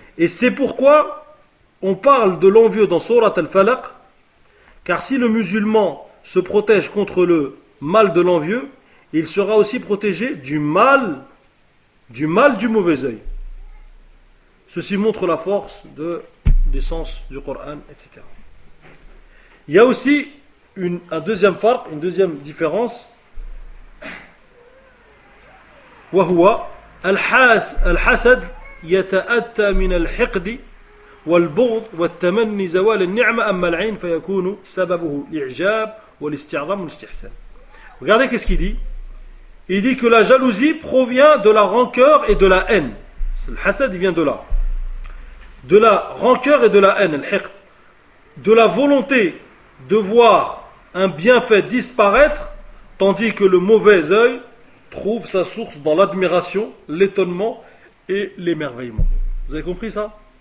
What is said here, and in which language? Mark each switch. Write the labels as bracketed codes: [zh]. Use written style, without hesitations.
[fr] Et c'est pourquoi on parle de l'envieux dans Surat Al-Falaq, car si le musulman se protège contre le mal de l'envieux, il sera aussi protégé du mal du mauvais œil. Ceci montre la force des sens du Coran, etc. Il y a aussi un deuxième farq, une deuxième différence. [ar] وهو الحسد يتأتى من الحقد والبغض والتمني زوال النعمة أما العين فيكون سببه الإعجاب والاستعظام والاستحسان. [fr] Regardez qu'est-ce qu'il dit. Il dit que la jalousie provient de la rancœur et de la haine. Le hasad, il vient de là. De la rancœur et de la haine, de la volonté de voir un bienfait disparaître, tandis que le mauvais œil trouve sa source dans l'admiration, l'étonnement et l'émerveillement. Vous avez compris ça?